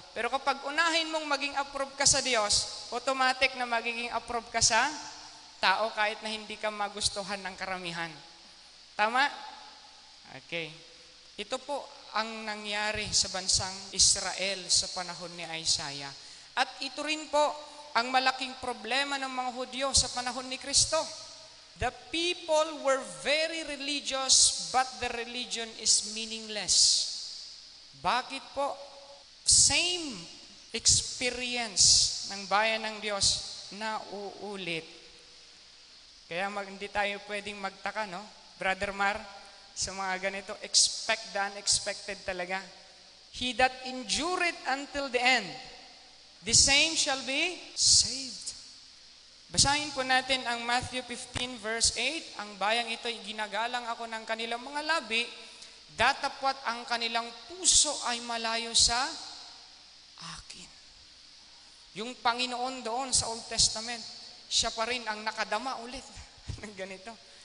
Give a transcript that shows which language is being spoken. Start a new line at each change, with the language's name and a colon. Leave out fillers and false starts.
Filipino: Pero kapag unahin mong maging approved ka sa Diyos, automatic na magiging approved ka sa tao kahit na hindi ka magustuhan ng karamihan. Tama? Okay. Ito po ang nangyari sa bansang Israel sa panahon ni Isaiah. At ito rin po ang malaking problema ng mga Hudyo sa panahon ni Kristo.
English: The people were very religious, but the religion is meaningless.
Filipino: Bakit po?
English: Same experience
Filipino: ng bayan ng Diyos na uulit. Kaya hindi tayo pwedeng magtaka, no? Brother Mar, sa mga ganito,
English: expect the unexpected
Filipino: talaga.
English: He that endureth until the end, the same shall be saved.
Filipino: Basahin po natin ang Matthew 15 verse 8. Ang bayang ito, ginagalang ako ng kanilang mga labi, datapwat ang kanilang puso ay malayo sa akin. Yung Panginoon doon sa Old Testament, siya pa rin ang nakadama ulit ng ganito.